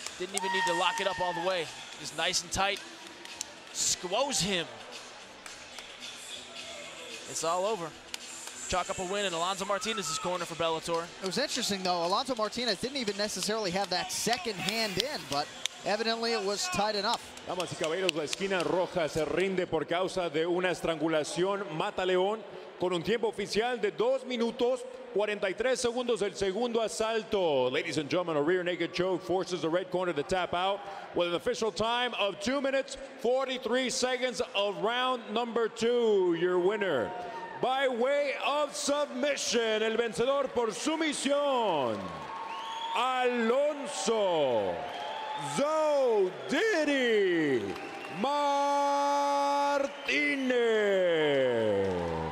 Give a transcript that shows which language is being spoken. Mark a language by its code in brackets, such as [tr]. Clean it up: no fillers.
[en] Didn't even need to lock it up all the way. Just nice and tight. Squoze him. It's all over. Chalk up a win in Alonzo Martinez's corner for Bellator. It was interesting, though. Alonzo Martinez didn't even necessarily have that second hand in, but evidently it was tight enough. [es] Damas y caballeros, la esquina roja se rinde por causa de una estrangulación mata-león con un tiempo oficial de 2 minutos 43 segundos el segundo asalto. [en] Ladies and gentlemen, a rear naked choke forces the red corner to tap out with an official time of 2 minutes 43 seconds of round number 2. Your winner, by way of submission, [es] el vencedor por sumisión, [en] Alonzo Zodiri Martinez.